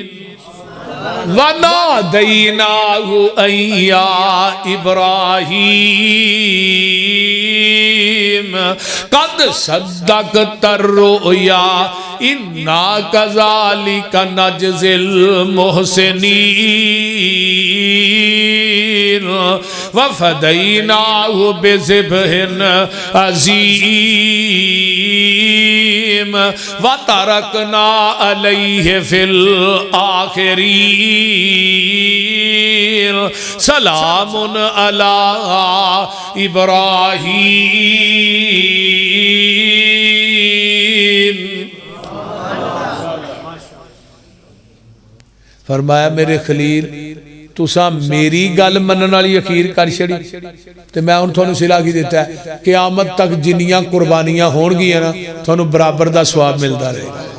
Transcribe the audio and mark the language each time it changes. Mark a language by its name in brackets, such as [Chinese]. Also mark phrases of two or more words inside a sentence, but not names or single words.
[Arabic] وناديناه أيا إبراهيم قد صدقت الرؤيا إنا كذلك نجزي المحسنين وفديناه بذبح عظيم وتركنا عليه في الآخرين سلام على إبراهيم. [Punjabi] فرمایا میرے خلیل تساں میری گل منن والی اخیر کر چھڈی، تے میں ہݨ تہانوں صلہ کی دتا ہے، قیامت تک جنیاں قربانیاں ہوݨگیاں نا تہانوں برابر دا ثواب ملتا رہے گا.